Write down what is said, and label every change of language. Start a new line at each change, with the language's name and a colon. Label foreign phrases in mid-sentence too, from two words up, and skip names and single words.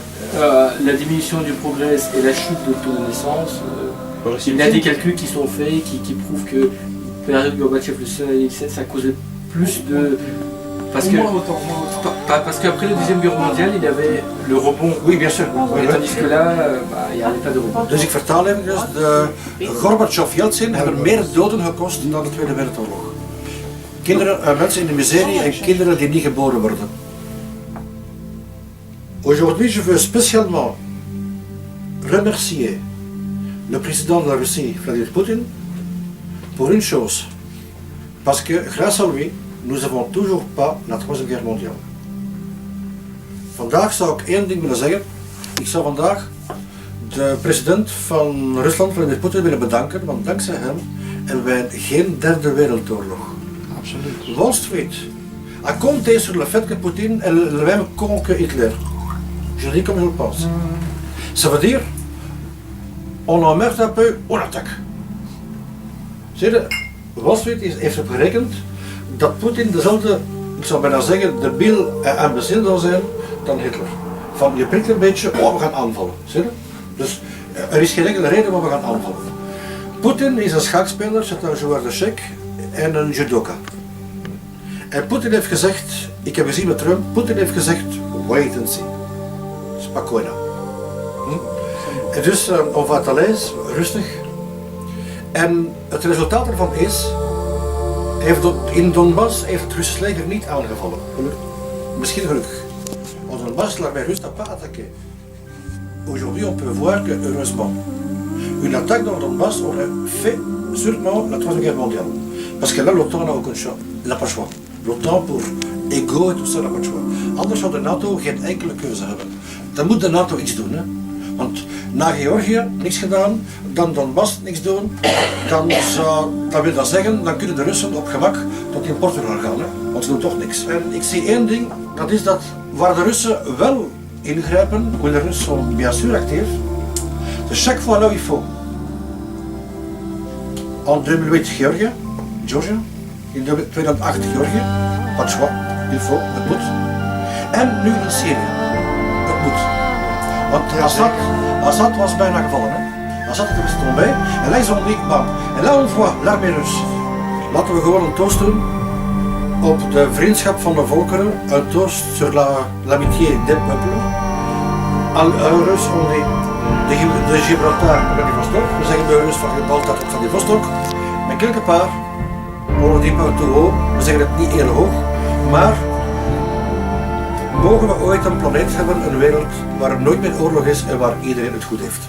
French: la diminution du progrès et la chute de taux de naissance, il y a des calculs qui sont faits qui prouvent que période Gorbatchev, le seul Yeltsin, ça causait plus de... Parce qu'après la Deuxième Guerre mondiale, il y avait le rebond. Oui, bien sûr. Et tandis que là, il n'y avait pas de rebond.
Dutch: Dus ik vertaal even, dus de Gorbachev-Yeltsin hebben meer doden gekost dan de Tweede Wereldoorlog. Kinderen, mensen in de miserie en kinderen die niet geboren worden.
French: Aujourd'hui, je veux spécialement remercier le président de la Russie, Vladimir Poutine, pour une chose. Parce que grâce à lui, nous n'avons toujours pas la Troisième Guerre mondiale.
Dutch: Vandaag zou ik één ding willen zeggen. Ik zou vandaag de president van Rusland, Vladimir Poetin, willen bedanken, want dankzij hem hebben wij geen derde wereldoorlog. Absoluut.
French: Wall Street a compté sur le fait que Poutine est le même con que Hitler. Je dis comme je le pense. Ça veut dire, on emmerde un peu, on attaque.
Dutch: Zie je, Wall Street heeft berekend dat Poetin dezelfde, ik zou bijna zeggen, debiel en imbecile zou zijn dan Hitler. Van je prikt een beetje, oh we gaan aanvallen. Zie je? Dus er is geen enkele reden waarom we gaan aanvallen. Poetin is een schakspeler,
French: c'est un joueur de chèque
Dutch: en een judoka. En Poetin heeft gezegd, ik heb gezien met Trump, Poetin heeft gezegd,
English: wait and see.
Dutch: Spokojna. En dus,
French: on va à l'aise,
Dutch: rustig. En het resultaat ervan is, in Donbass heeft het Russisch leger niet aangevallen. Misschien gelukkig. Want Donbass,
French: l'armée russe n'a pas attaqué. Aujourd'hui, on peut voir que, heureusement, une attaque dans Donbass aurait fait sûrement la Troisième Guerre mondiale. Parce que là, l'OTAN n'a aucun choix. Il n'a pas le choix. L'OTAN pour ego et tout ça n'a pas le choix.
Dutch: Anders zou de NATO geen enkele keuze hebben. Dan moet de NATO iets doen. Hè? Want na Georgië niks gedaan, dan Donbass niks doen, dan wil dat zeggen, dan kunnen de Russen op gemak tot in Portugal gaan. Hè? Want ze doen toch niks. En ik zie één ding, dat is dat waar de Russen wel ingrijpen,
French: où les Russes sont bien sûr actifs, c'est chaque fois là où il faut. En 2008 Georgia,
Dutch: in 2008 Georgië,
French: pas choix, il faut,
Dutch: het moet. En nu in Syrië, het moet. Want Assad was bijna gevallen. Hè?
French: Assad is tombé, en là ils ont dit, bon, en là on voit l'armée russe.
Dutch: Laten we gewoon een toast doen op de vriendschap van de volkeren, een toast
French: sur l'amitié des peuples.
Dutch: Al Rus
French: on dit de
Dutch: Gibraltar naar die Vostok, we zeggen bij Rus van Gibraltar tot van die Vostok, maar
French: quelque part, on dit pas tout haut,
Dutch: we zeggen het niet heel hoog, maar mogen we ooit een planeet hebben, een wereld waar er nooit meer oorlog is en waar iedereen het goed heeft.